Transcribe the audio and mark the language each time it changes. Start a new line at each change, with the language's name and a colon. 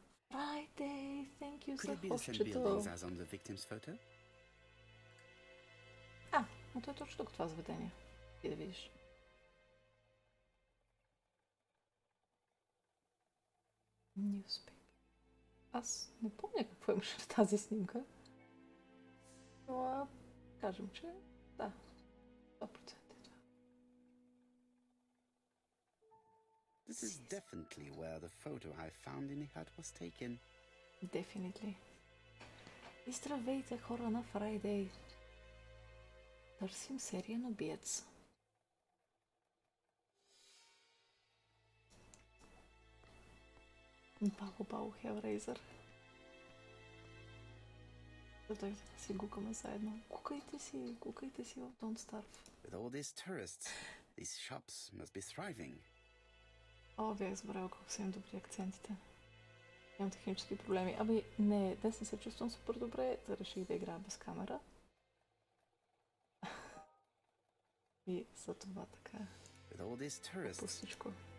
English: Friday, thank you
Bulgarian: за хостчето. Но той е точно тук това заведение. И да видиш.
English: Newspaper.
Bulgarian: Аз не помня какво имаше в тази снимка. Но кажем, че да. 100% е това.
English: This is definitely where the photo I found in the hut was taken. Definitely.
Bulgarian: И здравейте, хора на Friday. Търсим сериен убиец. Бао, Hellraiser. Да дойде да си гукаме заедно. Гукайте си в Don't Starve.
English: With all these tourists, these shops must be thriving.
Bulgarian: Бях забравил колко са им добри акцентите. Имам технически проблеми. Не, днес не се чувствам супер добре, да реших да играя без камера. И за това така. Пустичко.